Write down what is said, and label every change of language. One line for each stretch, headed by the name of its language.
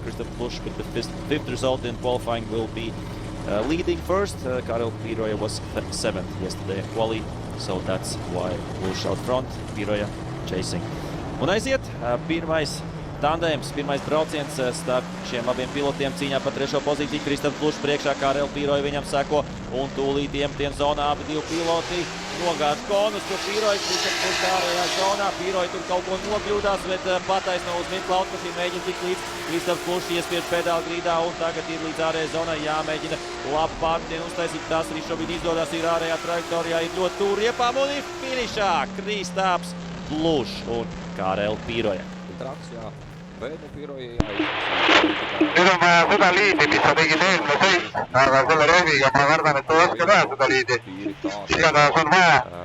English: Christoph Plusch with the fifth result in qualifying will be leading first. Karel Pīroja was 7th yesterday in quali, so that's why Plusch out front, Pīroja chasing.
Latvian: Un aiziet pirmais tandēms, pirmais brauciens starp šiem abiem pilotiem cīņā par trešo pozīciju. Kristaps Plušs priekšā, Karel Pīroja viņam seko un tūlīt iemetien zonā abi divi piloti. Nogāž konus, kur Pīroja, Kristaps Plušs ārējā zonā. Pīroja tur kaut ko nokļūdās, bet pataisno uz Minkla automašīnu mēģina tikt līdz. Kristaps Plušs iespiež pedāli grīdā un tagad ir līdz ārējai zonai jāmēģina labu pārmetienu uztaisīt. Tas arī šobrīd izdodas, ir ārējā trajektorijā, ir ļoti tūri iepām un ir finišā Kristaps Plušs un Karel Pīroja. Traks, jā.
Estonian: Nüüd on vaja seda liidi, mis sa tegid eelmine sõit, aga selle rööviga ma kardan, et ei oska teha seda liidi. Igatahes on vaja.